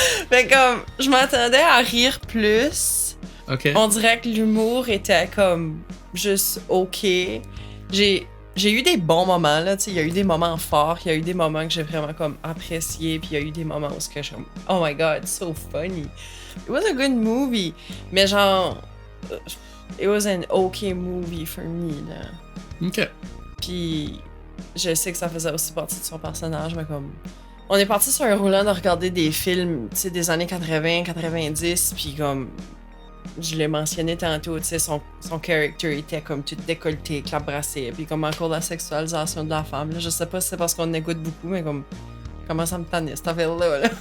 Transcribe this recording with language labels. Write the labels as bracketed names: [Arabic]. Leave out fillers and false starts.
[French] Fait comme je m'attendais à rire plus. OK. On dirait que l'humour était comme juste OK. J'ai J'ai eu des bons moments, là, tu sais, il y a eu des moments forts, il y a eu des moments que j'ai vraiment comme apprécié, puis il y a eu des moments où je suis comme, [English] oh my god, so funny. It was a good movie, [French] mais genre, [English] it was an okay movie for me, là. [French] OK. Puis je sais que ça faisait aussi partie de son personnage, mais comme, on est parti sur un roulant de regarder des films, tu sais, des années 80, 90, puis comme, je l'ai mentionné tantôt, tu sais, son character était comme tout décolleté, clap-brassé, puis comme encore la sexualisation de la femme, là. Je sais pas si c'est parce qu'on écoute beaucoup, mais comme, comment ça me tannait, cette affaire-là, là.